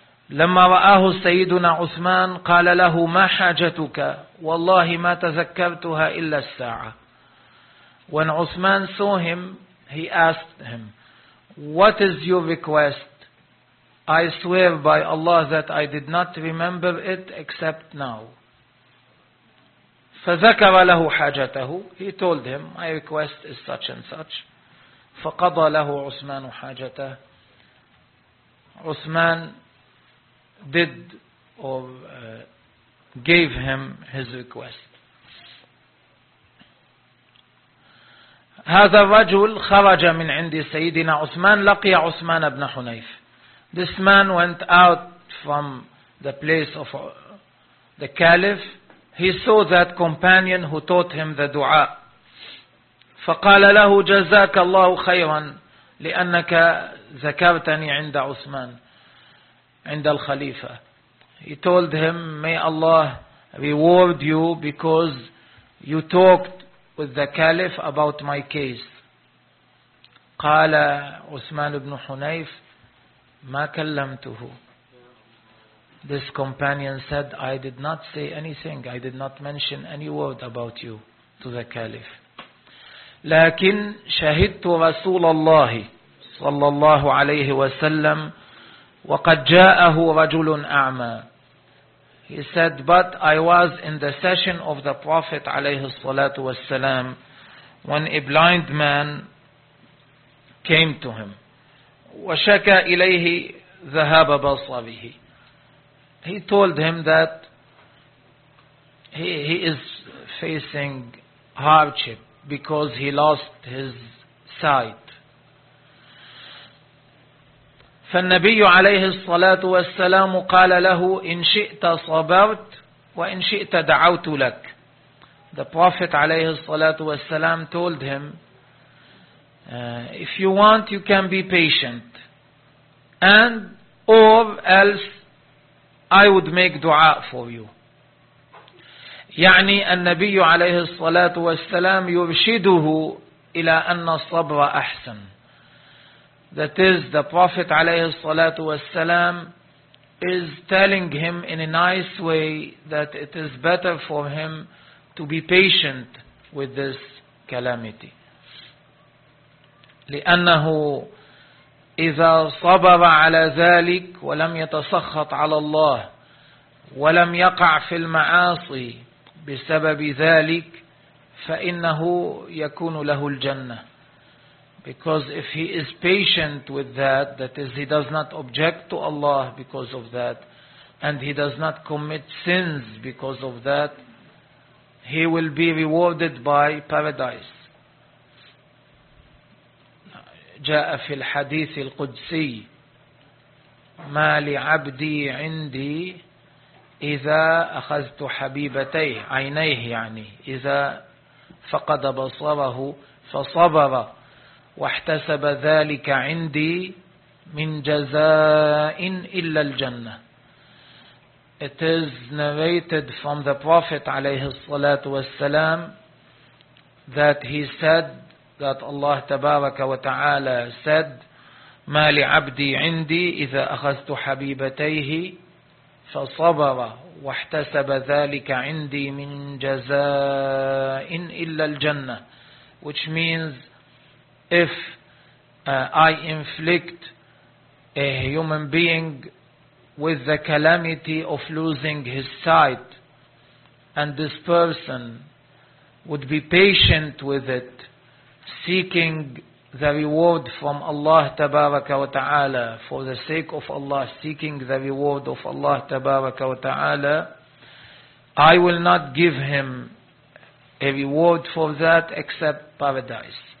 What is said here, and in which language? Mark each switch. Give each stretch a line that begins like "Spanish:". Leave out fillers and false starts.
Arabic: لما رآه سيدنا عثمان قال له ما حاجتك؟ والله ما تذكرتها إلا الساعة.
English: When Uthman saw him, he asked him, what is your request? I swear by Allah that I did not remember it except now.
Arabic: فذكر له حاجته.
English: He told him, my request is such and such.
Arabic: فقضى له عثمان حاجته.
English: Uthman did or gave him his request.
Arabic: هذا الرجل خرج من عند سيدنا عثمان لقي عثمان بن حنيف.
English: This man went out from the place of the caliph. He saw that companion who taught him the dua.
Arabic: فقال له جزاك الله خيرا لأنك ذكرتني عند عثمان عند الخليفة.
English: He told him, may Allah reward you because you talked with the caliph about my case.
Arabic: قال عثمان بن حنيف ما كلمته.
English: This companion said, I did not say anything, I did not mention any word about you to the caliph.
Arabic: لكن شهدت رسول الله صلى الله عليه وسلم وقد جاءه رجل أعمى.
English: He said, but I was in the session of the Prophet عليه الصلاة والسلام when a blind man came to him.
Arabic: وشكى إليه ذهاب بصره.
English: He told him that he is facing hardship because he lost his sight.
Arabic: فالنبي عليه الصلاة والسلام قال له إن شئت صبرت وإن شئت دعوت لك.
English: The Prophet عليه الصلاة والسلام told him, if you want you can be patient and or else I would make dua for you.
Arabic: يعني النبي عليه الصلاة والسلام يرشده إلى أن الصبر أحسن.
English: That is, the Prophet عليه الصلاة والسلام is telling him in a nice way that it is better for him to be patient with this calamity.
Arabic: لأنه إذا صبر على ذلك ولم يتسخط على الله ولم يقع في المعاصي بسبب ذلك فإنه يكون له الجنة.
English: Because if he is patient with that, that is, he does not object to Allah because of that, and he does not commit sins because of that, he will be rewarded by paradise.
Arabic: جاء في الحديث القدسي ما لعبدي عندي إذا أخذت حبيبتيه عينيه يعني إذا فقد بصره فصبر واحتسب ذلك عندي من جزاء إلا الجنة.
English: It is narrated from the Prophet
Arabic: عليه الصلاة والسلام
English: that he said, that Allah
Arabic: تبارك وتعالى said, ما لعبدي عندي إذا أخذت حبيبتيه فصبر واحتسب ذلك عندي من جزاء إلا الجنة.
English: Which means, if I inflict a human being with the calamity of losing his sight, and this person would be patient with it, seeking the reward from Allah Tabaraka wa Ta'ala, for the sake of Allah, seeking the reward of Allah Tabaraka wa Ta'ala, I will not give him a reward for that except paradise.